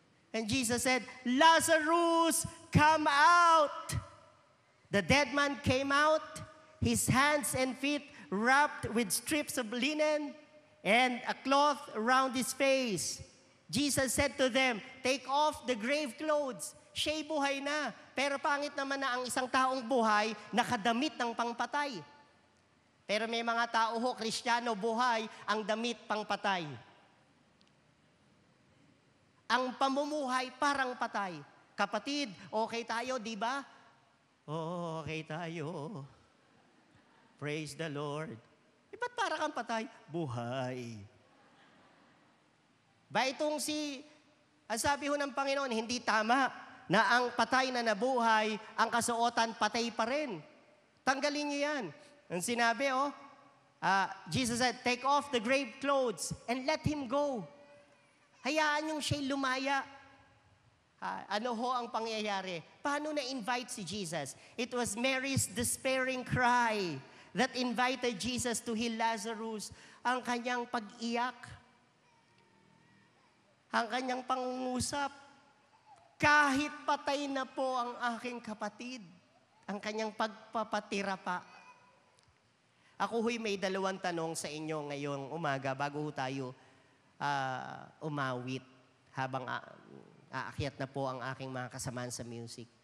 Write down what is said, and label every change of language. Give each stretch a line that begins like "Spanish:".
English: And Jesus said, Lazarus, come out. The dead man came out, his hands and feet wrapped with strips of linen and a cloth around his face. Jesus said to them, take off the grave clothes.
Filipino: Siya'y buhay na. Pero pangit naman na ang isang taong buhay, nakadamit ng pangpatay. Pero may mga tao ho, Kristiyano, buhay, ang damit pangpatay. Ang pamumuhay parang patay. Kapatid, okay tayo, di ba? Oh, okay tayo.
English: Praise the Lord.
Filipino: Ba't para kang patay? Buhay. Ba itong ang sabi ho ng Panginoon, hindi tama na ang patay na nabuhay, ang kasuotan patay pa rin. Tanggalin niyo yan. Ang sinabi,
English: Jesus said, take off the grave clothes and let him go.
Filipino: Hayaan yung siya'y lumaya. Ano ho ang pangyayari? Paano na-invite si Jesus?
English: It was Mary's despairing cry that invited Jesus to heal Lazarus.
Filipino: Ang kanyang pag-iyak, ang kanyang pangungusap, kahit patay na po ang aking kapatid, ang kanyang pagpapatira pa. Ako ho'y may dalawang tanong sa inyo ngayong umaga bago ho tayo umawit habang aakyat na po ang aking mga kasamaan sa music.